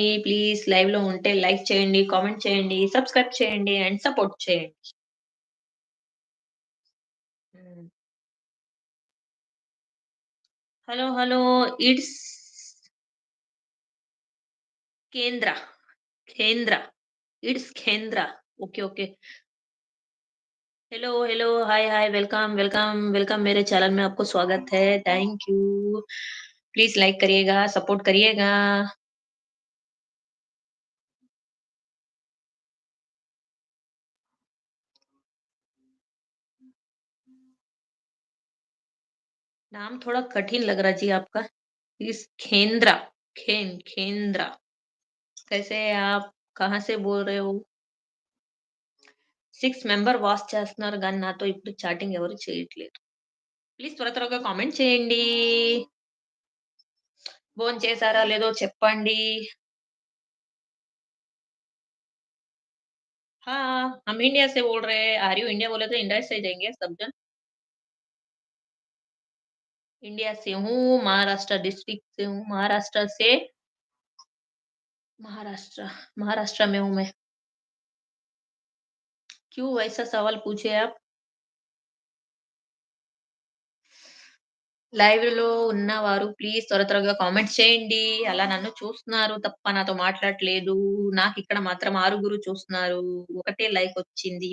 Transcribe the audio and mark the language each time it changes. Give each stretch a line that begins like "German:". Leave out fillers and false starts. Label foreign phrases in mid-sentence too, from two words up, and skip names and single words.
Telugu: ప్లీజ్ లైవ్‌లో ఉంటే లైక్ చేయండి, కామెంట్ చేయండి, సబ్స్క్రైబ్ చేయండి
English: and support
Telugu: చేయండి. హ్మ్. హలో. హలో. ఇట్స్ కేంద్ర. కేంద్ర. ఇట్స్ కేంద్ర. ఓకే. ఓకే.
English: hello, hello, hi, hi, welcome, welcome, welcome
Hindi: मेरे चैनल में आपको स्वागत है।
English: Thank you.
Hindi: प्लीज़ लाइक करिएगा, सपोर्ट करिएगा। नाम थोड़ा कठिन लग रहा जी आपका। इस खेंद्रा, खेंद्रा। कैसे हैं आप? कहाँ से बोल रहे हो?
Telugu: 6
English: member watch
Telugu: చేస్తున్నారు గానీ, నాతో ఇప్పుడు చాటింగ్ ఎవరు చేయట్లేదు. ప్లీజ్ త్వరగా కామెంట్ చేయండి. భోంచేసారా లేదో చెప్పండి.
Hindi: हाँ, हम इंडिया से बोल रहे हैं।
English: are you
Hindi: इंडिया बोले तो इंडिया से जाएँगे सब जन। इंडिया से हूँ, महाराष्ट्र डिस्ट्रिक्ट से हूँ, महाराष्ट्र महाराष्ट्र में हूँ मैं। क्यों वैसा सवाल पूछे आप?
Telugu: లైవ్‌లో ఉన్నవారు ప్లీజ్ త్వరగా కామెంట్ చేయండి. అలా నన్ను చూస్తున్నారు తప్ప నాతో మాట్లాడట్లేదు. నాకిక్కడ మాత్రం ఆరుగురు చూస్తున్నారు. ఒకటే లైకొచ్చింది.